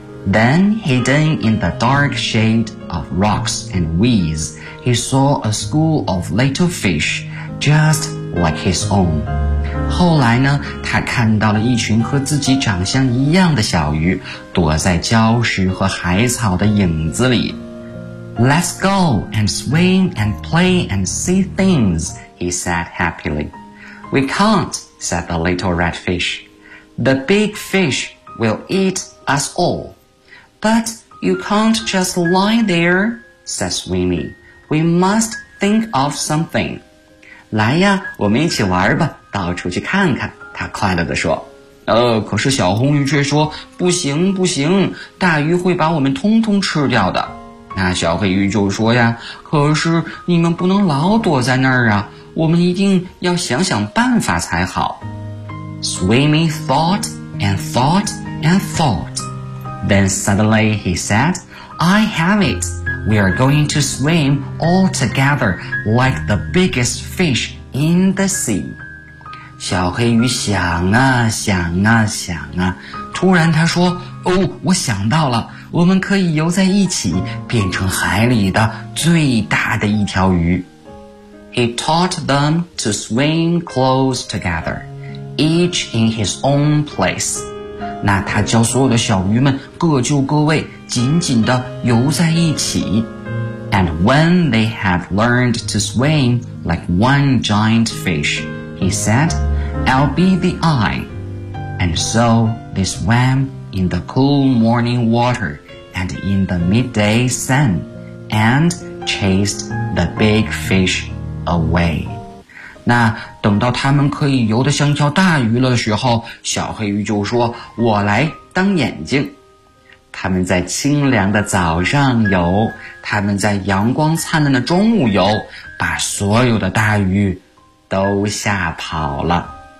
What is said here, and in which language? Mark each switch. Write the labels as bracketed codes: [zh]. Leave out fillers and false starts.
[en] Then, hidden in the dark shade of rocks and weeds, he saw a school of little fish just like his own. [zh] 后来呢，他看到了一群和自己长相一样的小鱼，躲在礁石和海草的影子里。 [en] Let's go and swim and play and see things, he said happily. We can't, said the little red fish. The big fish will eat us all. But you can't just lie there, said Swimmy. We must think of something. [zh] 来呀，我们一起玩吧，到处去看看，他快乐地说。可是小红鱼却说，不行不行，大鱼会把我们通通吃掉的。那小黑鱼就说呀，可是你们不能老躲在那儿啊，我们一定要想想办法才好。 [en] Swimmy thought and thought and thought. Then suddenly he said, I have it. We are going to swim all together like the biggest fish in the sea. [zh] 小黑鱼想啊想啊想啊，突然他说，哦，我想到了。我们可以游在一起，变成海里的最大的一条鱼。 [en] He taught them to swim close together, each in his own place. [zh] 那他教所有的小鱼们各就各位，紧紧地游在一起。 [en] And when they had learned to swim like one giant fish, he said, I'll be the eye. And so they swam in the cool morning water. And in the midday sun, and chased the big fish away. [zh] 那等到他们可以游得像一条大鱼了的时候，小黑鱼就说，我来当眼睛。他们在清凉的早上游，他们在阳光灿烂的中午游，把所有的大鱼都吓跑了。